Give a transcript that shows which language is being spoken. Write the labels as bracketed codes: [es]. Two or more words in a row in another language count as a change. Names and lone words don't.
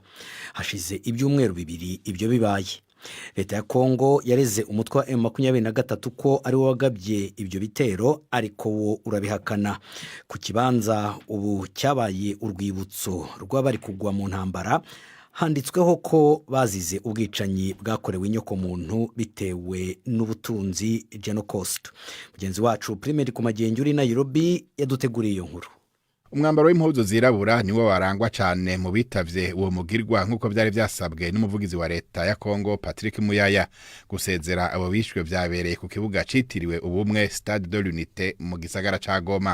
[rn] Hashize ibyumweru 2 ibyo bibaye. Leta ya Kongo yareze umutwe wa M23 ko ari wo wagabye ibyo bitero, ariko wo urabihakana. Ku kibanza ubu cyabaye urwibutso rw'abari kugwa mu ntambara handitsweho ko bazize ubwicanyi bwakorewe inyokomuntu bitewe n'ubutunzi Genocost. Mugenzi wacu Primaire ku Magengi uri Nairobi yaduteguriye iyo nkuru. Umwambaro w'impuzu zirabura niwo warangwa cyane mu bitavye uwo mugirwa nk'uko byari byasabwe n'umuvugizi wa leta ya Kongo Patrick Muyaya. Gusezera abo bishwe byabereye ku kibuga citiriwe ubumwe Stade de l'Unité mu gisagara ca Goma.